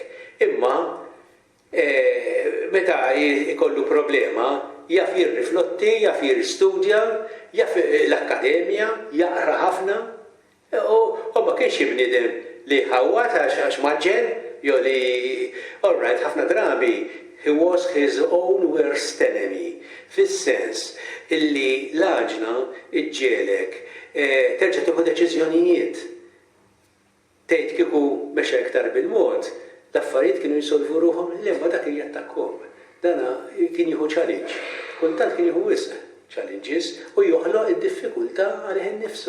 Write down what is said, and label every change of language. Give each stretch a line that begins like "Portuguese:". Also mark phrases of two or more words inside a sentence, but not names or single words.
Maltese: Imma meta jkollu problema, jaf jirriflotti, jaf jirstudja, jaf l-akkademja, jaqra ħafna, u ma kienx bniedem li ħawat għax maġġel, jo li,
English: all right,
Maltese: ħafna drabi,
English: he was his own worst enemy,
Maltese: fis-sens illi l-għaġna iġġielek terġa' tieħu deċiżjonijiet. Tgħid kieku mexa iktar bil-mod, l-affarijiet kienu jisolvu ruhom l-imma dak kien jattakkhom. Dana kien jieħu challenge. Kultant kien jieħu wisq challenges u joħloq id-diffikultà għalih innifsu.